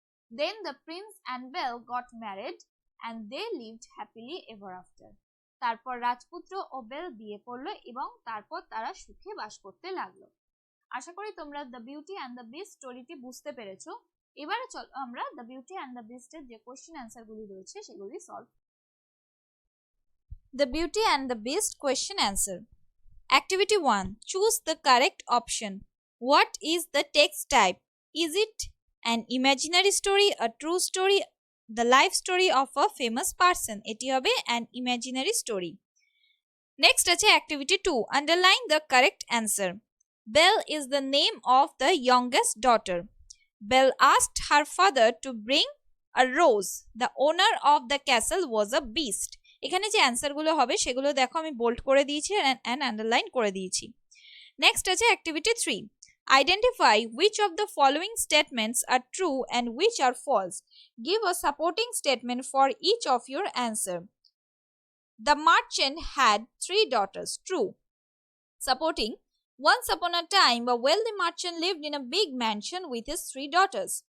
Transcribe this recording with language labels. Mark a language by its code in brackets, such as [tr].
[en] Then the prince and Belle got married and they lived happily ever after. [bn] তারপর রাজপুত্র ও bell বিয়ে করলো এবং তারপর তারা সুখে বাস করতে লাগলো। আশা করি তোমরা the beauty and the beast স্টোরিটি বুঝতে পেরেছো। এবারে চলো আমরা দ্য বিউটি অ্যান্ড দ্য বিস্টের যে কোশ্চেন অ্যান্সার গুলি রয়েছে সেগুলি solve. [en] The Beauty and the Beast question answer. Activity 1. Choose the correct option. What is the text type? Is it an imaginary story, a true story, the life story of a famous person? [bn] এটি হবে [en] an imaginary story. Next [bn] আছে [en] activity 2. Underline the correct answer. Belle is the name of the youngest daughter. Belle asked her father to bring a rose. The owner of the castle was a beast. [bn] এখানে যে answer গুলো হবে সেগুলো দেখো আমি bold করে দিয়েছি and underline করে দিয়েছি। নেক্সট আছে activity 3. [en] Identify which of the following statements are true and which are false. Give a supporting statement for each of your answer. The merchant had 3 daughters. True. Supporting: once upon a time a wealthy merchant lived in a big mansion with his 3 daughters.